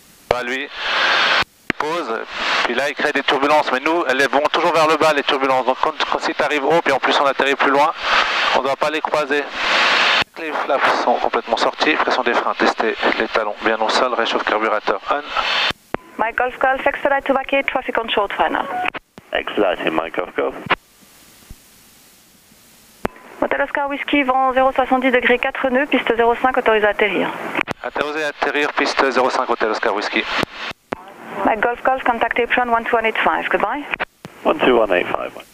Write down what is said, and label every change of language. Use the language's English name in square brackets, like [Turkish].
[French] Voilà lui. Pause. Puis là, il crée des turbulences. Mais nous, elles vont toujours vers le bas, les turbulences. Donc quand si tu arrives haut, puis en plus on atterrit plus loin, on ne doit pas les croiser. Les flaps sont complètement sortis. Pression des freins, tester les talons bien au sol. Réchauffe carburateur on. [English] Mike Golf Golf, expedite to vacate, traffic on short final. Expediting, Mike Golf Golf. [French] Hôtel Oscar Whisky, vent 070 degrés 4 nœuds, piste 05, autorisé à atterrir. Autorisé à atterrir, piste 05, Hôtel Oscar Whisky. [English] Mike Golf Golf, contact apron 12185, goodbye. 12185.